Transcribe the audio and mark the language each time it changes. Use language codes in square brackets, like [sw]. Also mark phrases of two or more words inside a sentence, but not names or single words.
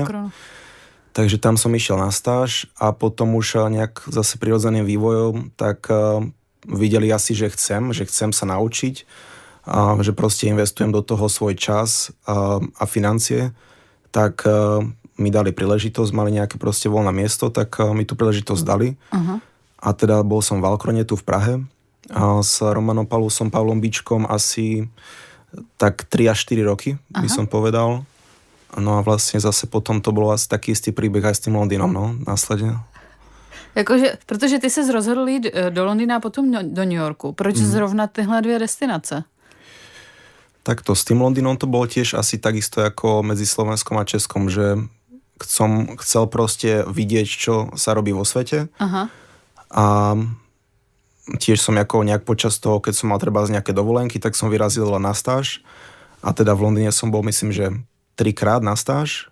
[sk] Takže tam som išiel na stáž a potom už nejak zase prirodzeným vývojom, tak videli asi, že chcem sa naučiť, že proste investujem do toho svoj čas a financie, tak mi dali príležitosť, mali nejaké proste voľné miesto, tak mi tú príležitosť dali. Uh-huh. A teda bol som v Alkrone tu v Prahe a s Romanom Paulusom, Pavlom Bičkom asi tak 3 až 4 roky, by som povedal. No a vlastne zase potom to bolo asi taký istý príbeh aj s tým Londýnom, no, následne. [cs] Jakože, protože ty ses rozhodl jít do Londýna a potom do New Yorku. Proč zrovna tyhle 2 destinace? [sk] Takto, s tým Londýnom to bolo tiež asi takisto ako medzi Slovenskom a Českom, že som chcel proste vidieť, čo sa robí vo svete. Aha. A tiež som nejak počas toho, keď som mal treba z nejaké dovolenky, tak som vyrazil na stáž. A teda v Londýne som bol, myslím, že 3-krát na stáž.